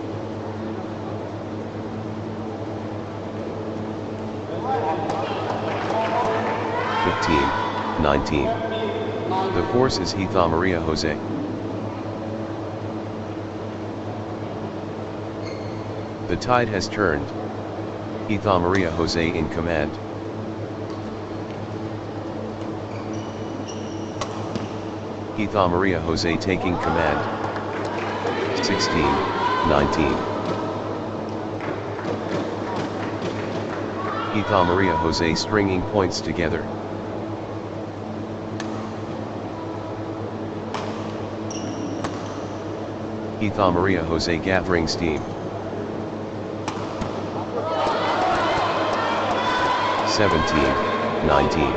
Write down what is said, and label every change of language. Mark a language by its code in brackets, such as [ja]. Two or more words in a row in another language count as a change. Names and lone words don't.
[en] (15-19). The force is Heatha Maria Jose. The tide has turned. Heatha Maria Jose in command. Heatha Maria Jose taking command. 16-19. Heatha Maria Jose stringing points together. Heatha Maria Jose gathering steam. 17-19.